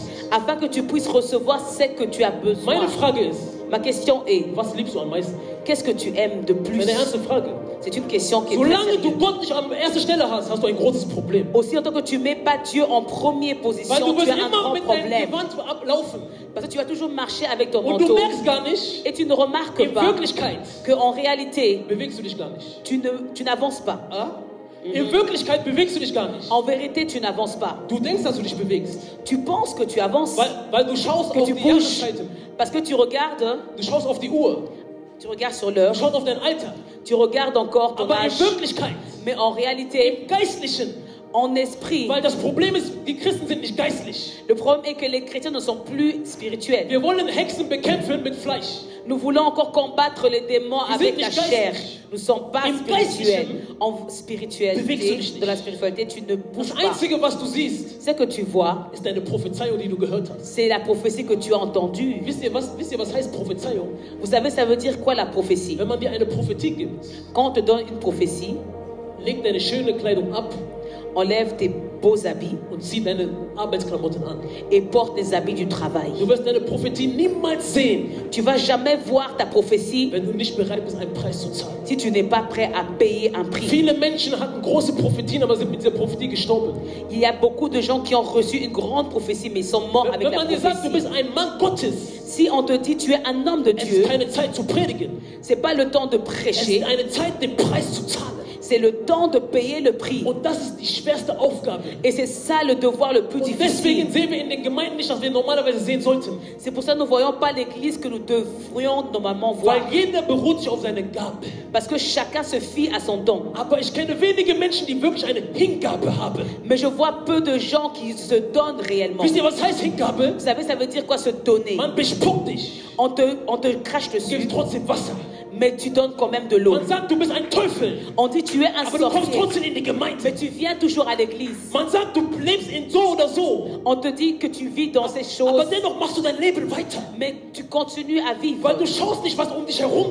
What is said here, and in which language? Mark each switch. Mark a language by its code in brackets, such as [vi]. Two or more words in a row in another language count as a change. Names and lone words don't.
[fr] Afin que tu puisses recevoir ce que tu as besoin. [de] Meine Frage ist, [fr] Ma question est, [de] was liebst du am meisten? [fr] qu'est-ce que tu aimes de plus? [de] Eine ernste Frage. [fr] C'est une question qui est très [de] Solange du [fr] sérieuse. [de] Gott nicht an erster Stelle hast, hast du ein großes Problem. [fr] Aussi longtemps que tu ne mets pas Dieu en première [de] Weil [fr] position, [de] du [fr] tu [de] wirst [fr] as un [de] immer [fr] grand [de] mit deinem [fr] problème. [de] Gewand ablaufen. [fr] Parce que tu vas toujours marcher avec ton [de] Und du [fr] manteau [de] merkst gar nicht, [fr] et tu ne remarques [de] in [fr] pas [de] Wirklichkeit [fr] qu'en réalité, [de] bewegst du dich gar nicht. [fr] tu n'avances pas. Ah? [de] In Wirklichkeit bewegst du dich gar nicht. [fr] En vérité, tu n'avances pas. [de] Du denkst, dass du dich bewegst. [fr] Tu penses que tu avances, [de] Weil du schaust [fr] que [de] auf [fr] tu [de] die [fr] bouges, [de] Jahreszeiten. [fr] parce que tu regardes [de] auf die Uhr. [fr] sur l'heure, [de] Du schaust auf dein Alter. [fr] tu regardes encore ton [de] Aber in [fr] âge. [de] Wirklichkeit, [fr] Mais en réalité, [de] im Geistlichen, [fr] en esprit, [de] weil das Problem ist, die Christen sind nicht geistlich. [fr] le problème est que les chrétiens ne sont plus spirituels. [de] Wir wollen Hexen bekämpfen mit Fleisch. [fr] Nous voulons encore combattre les démons avec [de] sind [fr] la [de] nicht [fr] chair. [de] geistlich. [fr] Nous ne sommes pas [de] Im [fr] spirituels. [de] Geistlichen [fr] En [de] bewegst du [fr] spiritualité, [de] dich nicht. [fr] de la spiritualité, tu ne bouges [de] Das [fr] pas. [de] Einzige, was du siehst, [fr] Ce que tu vois, [de] ist deine Prophezeiung, die du gehört hast. [fr] c'est la prophétie que tu as entendue. [de] Wisst ihr, was heißt Prophezeiung? [fr] Vous savez, ça veut dire quoi la prophétie? [de] Wenn man dir eine Prophetie gibt, [fr] Quand on te donne une prophétie, [de] leg deine schöne Kleidung ab [fr] enlève tes beaux habits [de] und zieh deine Arbeitsklamotten an. [fr] et porte des habits du travail. [de] Du wirst deine Prophetie niemals sehen, [fr] Tu vas jamais voir ta prophétie [de] wenn du nicht bereit bist, einen Preis zu zahlen. [fr] si tu n'es pas prêt à payer un prix. [de] Viele Menschen hatten große Prophetien, aber sind mit dieser Prophetie gestorben. [fr] Il y a beaucoup de gens qui ont reçu une grande prophétie mais ils sont morts avec [de] Wenn [fr] la [de] man dir sagt, du [fr] prophétie. [de] bist ein Mann Gottes, [fr] Si on te dit tu es un homme de [de] es [fr] Dieu, [de] ist keine Zeit zu predigen. [fr] c'est pas le temps de [de] Es [fr] prêcher, [de] ist eine Zeit, den Preis zu zahlen. [fr] c'est le temps de payer le prix. [de] Und das ist die schwerste Aufgabe. [fr] Et c'est ça le devoir le plus [de] Und [fr] difficile. [de] deswegen sehen wir in den Gemeinden nicht, was wir normalerweise sehen sollten. [fr] C'est pour ça que nous ne voyons pas l'église que nous devrions normalement voir. [de] Weil jeder beruht sich auf seine Gabe. [fr] Parce que chacun se fie à son don. [de] Aber ich kenne wenige Menschen, die wirklich eine Hingabe haben. [fr] Mais je vois peu de gens qui se donnent réellement. [de] Wisst ihr, was heißt Hingabe? [fr] Vous savez, ça veut dire quoi se donner? [de] Man bespuckt dich, [fr] On te crache dessus, [de] gibt trotzdem Wasser. [fr] mais tu donnes quand même de l'eau. [de] Man sagt, du bist ein Teufel, [fr] On dit tu es un [de] aber du kommst [fr] sorcier, [de] trotzdem in die Gemeinde. [fr] mais tu viens toujours à l'église. [de] Man sagt, du lebst in so oder so, [fr] On te dit que tu vis dans ces [de] aber [fr] choses, [de] dennoch machst du dein Leben weiter. [fr] mais tu continues à vivre. [de] Weil du schaust nicht, was um dich herum